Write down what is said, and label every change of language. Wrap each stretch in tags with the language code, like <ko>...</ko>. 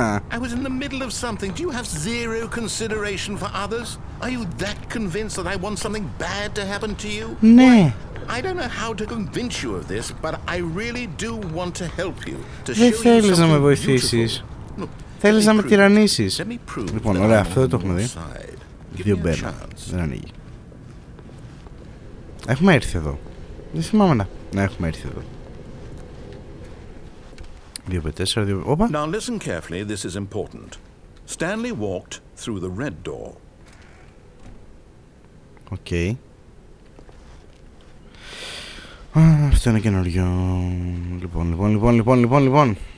<en>I was in the middle of something. Do you have zero consideration for others? Are you that convinced that I want something bad to happen to you?</en> <el>Ναι.</el> <en>I don't know how to convince you of this, but I really do want to help you.</en> <el>Δεν θέλεις να με βοηθήσεις. Θέλεις να με τυραννίσεις. Λοιπόν, ωραία, αυτό δεν το έχουμε δει. Δύο μπαίνα. Δεν ανοίγει. Έχουμε έρθει εδώ. Δεν θυμάμαι να έχουμε έρθει εδώ. 2x4, 2... Όπα.</el> <en>Now listen carefully, this is important. Stanley walked through the red door.</en> <el>Οκ. Αυτό είναι καινούριο. Λοιπόν.</el>